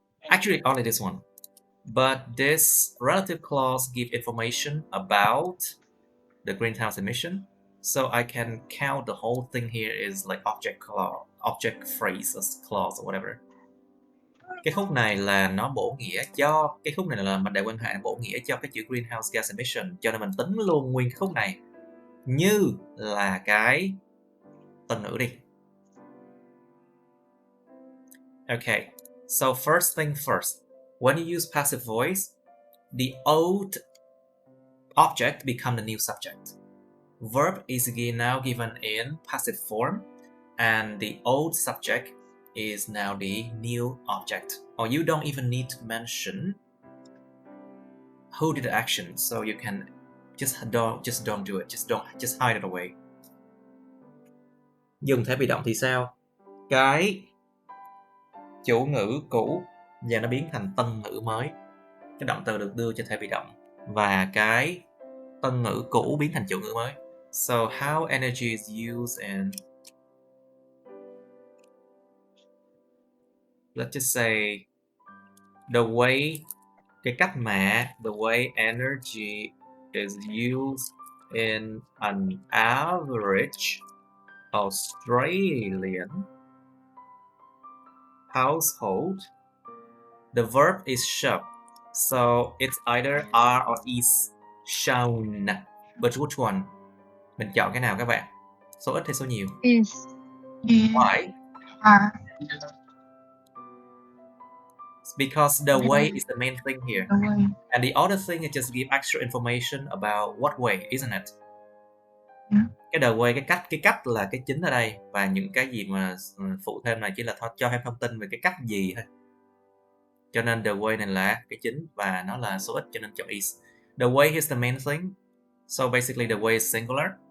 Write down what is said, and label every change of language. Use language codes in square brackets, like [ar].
[en] Actually, only this one. But this relative clause gives information about the greenhouse emission. So I can count the whole thing here is like object clause, object phrase, clause or whatever. [vi] Cái khúc này là nó bổ nghĩa cho cái khúc này là mình đại quan hệ bổ nghĩa cho cái chữ greenhouse gas emission, cho nên mình tính luôn nguyên cái khúc này như là cái tân ngữ đi. [en] Okay, so first thing first, when you use passive voice, the old object becomes the new subject. Verb is now given in passive form, and the old subject is now the new object. Or you don't even need to mention who did the action, so you can just don't do it, just hide it away. [vi] Dùng thể bị động thì sao? Cái chủ ngữ cũ giờ nó biến thành tân ngữ mới. Cái động từ được đưa cho thể bị động và cái tân ngữ cũ biến thành chủ ngữ mới. [en] So how energy is used in, let's just say the way, [vi] cái cách mà, [en] the way energy is used in an average Australian household. The verb is show, so it's either are or is shown. But which one? [vi] Mình chọn cái nào các bạn? Số ít hay số nhiều? [en] Is. Why? Are. Because the way is the main thing here. The way. And the other thing is just give extra information about what way, isn't it? Yeah. [vi] Cái the way, cái cách là cái chính ở đây, và những cái gì mà phụ thêm này chỉ là cho thêm thông tin về cái cách gì thôi. Cho nên the way này là cái chính và nó là số ít, cho nên chọn is. [en] The way is the main thing. So basically the way is singular.